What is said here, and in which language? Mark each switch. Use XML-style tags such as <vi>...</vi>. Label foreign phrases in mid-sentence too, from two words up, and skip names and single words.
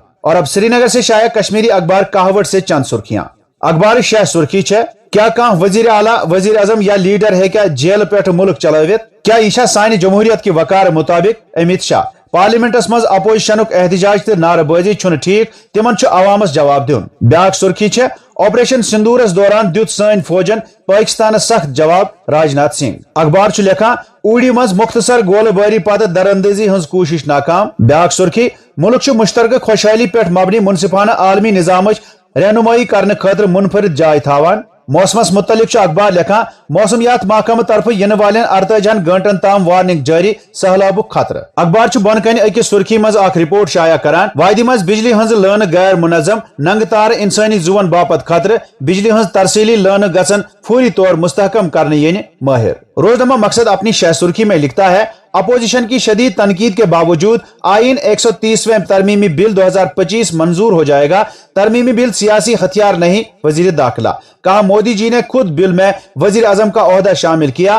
<hi>और अब श्रीनगर से शाया कश्मीरी अखबार काहवट से चंद सुर्खियां।</hi> <ks>अखबार शह सुर्खी छे, क्या कह वजीर आला, वजीर आजम या लीडर है क्या जेल पे मुल्क चलावित? क्या यह सानि जमहूरियत की वकार मुताबिक? अमित शाह। पार्लियामेंटस मज अपोजिशनुक एहतजाज तो नारेबाजी ठीक, तिमन अवामस जवाब दियुन। ब्याक सुर्खी छे, ऑपरेशन सिंदूरस दौरान दियुत सैन फौजन पाकिस्तान सख्त जवाब, राजनाथ सिंह। अखबार लिखा, ऊड़ी मज मुख्तसर गोलबारी पद दरअंदाजी हज कोशिश नाकाम। ब्याक सुर्खी, मुल्क मुश्तरक खुशहाली पे मबनी मुनसिफाना आलमी निजाम रहनुमाई करने खतर मुनफरिद जाय थावान। मौसमस मुतलिक अखबार लिखा, मौसमियात महकमा तरफ इन वाल 48 घंटन ताम वार्निंग जारी, सहलाबुक खतरा। अखबार बन कन अकिस सुर्खी मज रिपोर्ट शाया करान, वायदि मज बिजली हज लन गैर मुनजम, नंग तार इंसानी जुवन बापत खतरा। बिजली हज तरसीली लन गसन फौरी तौर मुस्तहकम करने माहिर।</ks> <hi>रोजनामा मकसद अपनी शह सुर्खी में लिखता है, अपोजिशन की शदीद तनकीद के बावजूद आईन 130वें तरमीमी बिल 2025 मंजूर हो जाएगा। तरमीमी बिल सियासी हथियार नहीं, वजीर दाखिला। कहा, मोदी जी ने खुद बिल में वजीर आजम का ओहदा शामिल किया।</hi>